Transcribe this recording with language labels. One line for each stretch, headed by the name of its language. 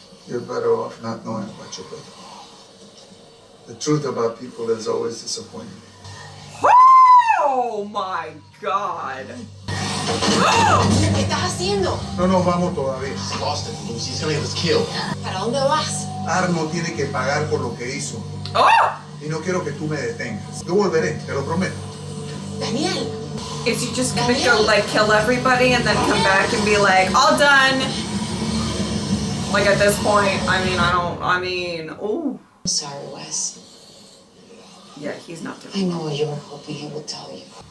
English: You're better off not knowing about your brother. The truth about people is always disappointing. Oh my god.
Spanish: ¿Qué estás haciendo? No nos vamos todavía.
English: He's lost it, Lucy. He's gonna get us killed.
Spanish: ¿Para dónde vas? Arno tiene que pagar por lo que hizo. Oh! Y no quiero que tú me detengas. Yo volveré, te lo prometo. Daniel.
English: Is he just gonna go like kill everybody and then come back and be like, all done? Like at this point, oh. I'm sorry, Wes. Yeah, he's not I doing know what you were hoping he would tell you.